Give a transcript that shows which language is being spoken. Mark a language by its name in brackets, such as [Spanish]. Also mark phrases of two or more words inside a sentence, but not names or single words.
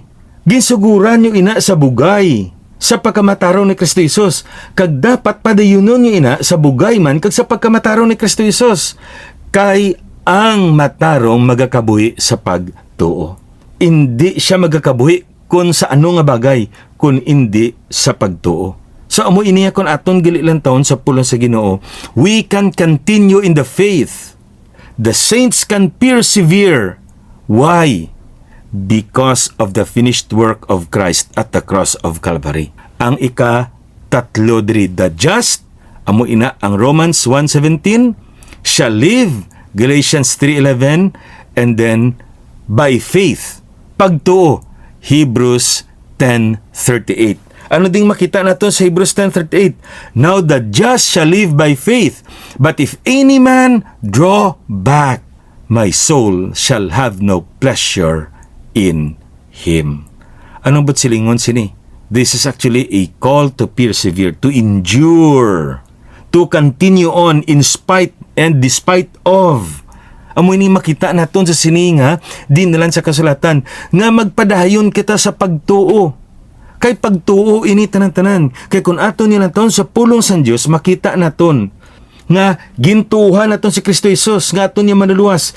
[Hiligaynon] Ginsuguran nyo ina sa bugay sa pagkamataraw ni Kristo Jesus, kag dapat padayunon nyo ina sa bugay man kag sa pagkamataraw ni Kristo Jesus, kay ang matarong magakabuhi sa pagtuo. Hindi siya magakabuhi kung sa ano nga bagay, kung hindi sa pagtuo. So amo iniya kon aton gililan taon sa pulong sa Ginoo, [English] we can continue in the faith. The saints can persevere. Why? Because of the finished work of Christ at the cross of Calvary. [Hiligaynon] Ang ika-tatlo diri, [English] the just, [Hiligaynon] amo ina ang [English] Romans 1:17, shall live, Galatians 3:11, and then by faith, [Hiligaynon] pagtuo, Hebrews 10:38. Ano ding makita nato sa Hebrews 10:38? [English] Now the just shall live by faith, but if any man draw back, my soul shall have no pleasure in him. [Hiligaynon] Anong ba't silingon sini? [English] This is actually a call to persevere, to endure, to continue on in spite and despite of. [Hiligaynon] Amo ini makita naton sa sini nga dinalan sa kasulatan nga magpadayon kita sa pagtuo. Kay pagtuo ini tanan-tanan. Kay kung aton nilang taon sa pulong sa Diyos, makita naton nga gintuhan naton si Kristo Jesus, nga aton niya manuluwas.